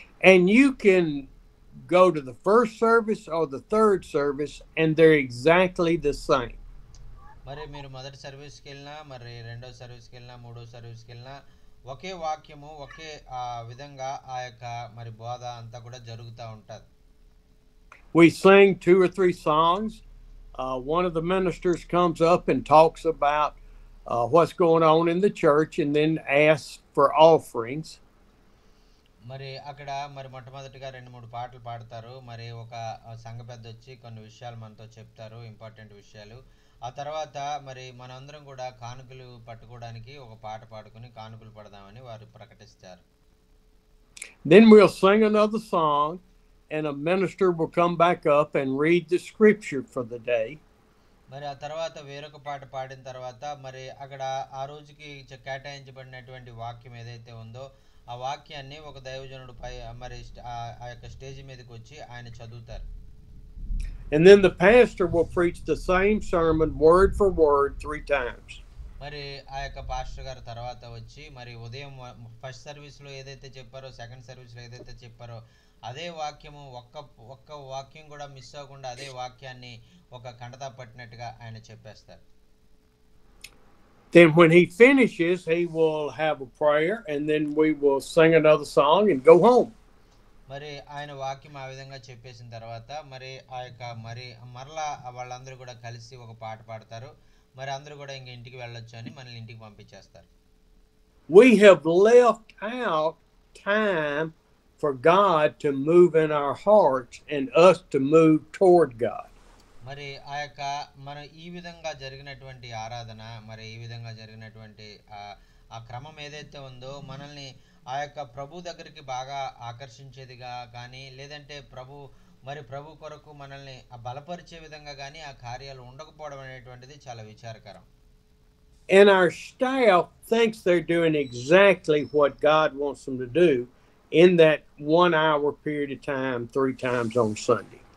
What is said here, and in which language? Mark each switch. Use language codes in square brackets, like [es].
[en] And you can go to the first service or the third service and they're exactly the same. [te] మరి మీరు మొదటి సర్వీస్కి వెళ్ళినా, మరి రెండో సర్వీస్కి వెళ్ళినా, మూడో సర్వీస్కి వెళ్ళినా ఒకే వాక్యము ఒకే విధంగా ఆ యొక్క మరి బోధ అంతా కూడా జరుగుతూ ఉంటుంది. [en] We sing 2 or 3 songs. One of the ministers comes up and talks about what's going on in the church and then asks for offerings. [te] మరి అక్కడ మరి మొట్టమొదటిగా 2-3 పాటలు పాడతారు. మరి ఒక సంఘ పెద్ద వచ్చి కొన్ని విషయాలు మనతో చెప్తారు, ఇంపార్టెంట్ విషయాలు. ఆ తర్వాత మరి మనందరం కూడా కానుకలు పట్టుకోవడానికి ఒక పాట పాడుకుని కానుకలు పడదామని వారు ప్రకటిస్తారు. [en] Then we'll sing another song and a minister will come back up and read the scripture for the day. [te] మరి ఆ తర్వాత వేరొక పాట పాడిన తర్వాత మరి అక్కడ ఆ రోజుకి కేటాయించబడినటువంటి వాక్యం ఏదైతే ఉందో ఆ వాక్యాన్ని ఒక దైవజనుడు పై మరి ఆ యొక్క స్టేజ్ మీదకి వచ్చి ఆయన చదువుతారు. [en] And then the pastor will preach the same sermon word for word 3 times. [te] మరి ఆ యొక్క పాస్టర్ గారు తర్వాత వచ్చి మరి ఉదయం ఫస్ట్ సర్వీస్లో ఏదైతే చెప్పారో, సెకండ్ సర్వీస్లో ఏదైతే చెప్పారో అదే వాక్యము ఒక్క వాక్యం కూడా మిస్ అవ్వకుండా అదే వాక్యాన్ని ఒక కంటతా పట్టినట్టుగా ఆయన చెప్పేస్తారు. [en] Then when he finishes, he will have a prayer and then we will sing another song and go home. [te] మరి ఆయన వాక్యం ఆ విధంగా చెప్పేసిన తర్వాత మరి ఆ యొక్క మరలా వాళ్ళందరూ కూడా కలిసి ఒక పాట పాడతారు. మరి అందరూ కూడా ఇంక ఇంటికి వెళ్ళొచ్చు అని మనల్ని ఇంటికి పంపించేస్తారు. [en] We have left out time for God to move in our hearts and us to move toward God. [te] మరి ఆ యొక్క మన ఈ విధంగా జరిగినటువంటి ఆరాధన, మరి ఈ విధంగా జరిగినటువంటి ఆ క్రమం ఏదైతే ఉందో మనల్ని ఆ యొక్క ప్రభు దగ్గరికి బాగా ఆకర్షించేదిగా కానీ, లేదంటే ప్రభు కొరకు మనల్ని బలపరిచే విధంగా కానీ ఆ కార్యాలు ఉండకపోవడం అనేటువంటిది చాలా విచారకరం. [en] And our staff thinks they're doing exactly what God wants them to do in that 1 hour period of time 3 times on Sunday.